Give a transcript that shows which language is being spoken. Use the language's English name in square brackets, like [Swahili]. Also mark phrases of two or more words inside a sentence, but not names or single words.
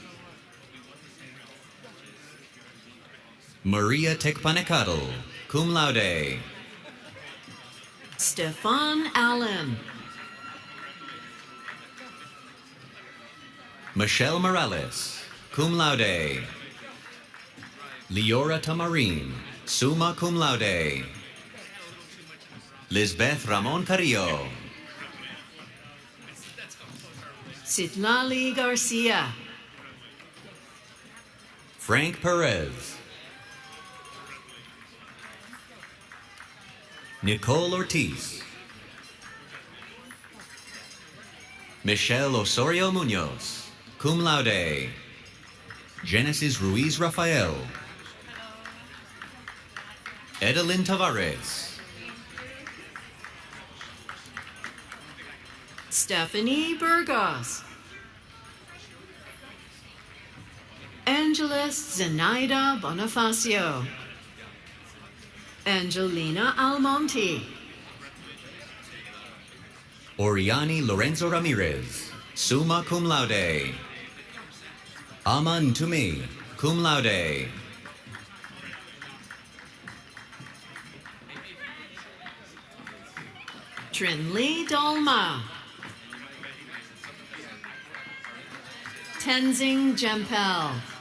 [Latin] Maria Tekpanekadl, cum laude. Stefan Allen. Michelle Morales, cum laude. Leora Tamarin, summa cum laude. Lisbeth Ramon Carrillo. Citlali Garcia. Frank Perez. Nicole Ortiz. Michelle Osorio Munoz, cum laude. Genesis Ruiz Rafael. Edelyn Tavares. Stephanie Burgos. Angeles Zenaida Bonifacio. Angelina Almonte. Oriani Lorenzo Ramirez, summa cum laude. Aman Tumi, cum laude. Trinley Dolma. Tenzing Jempel.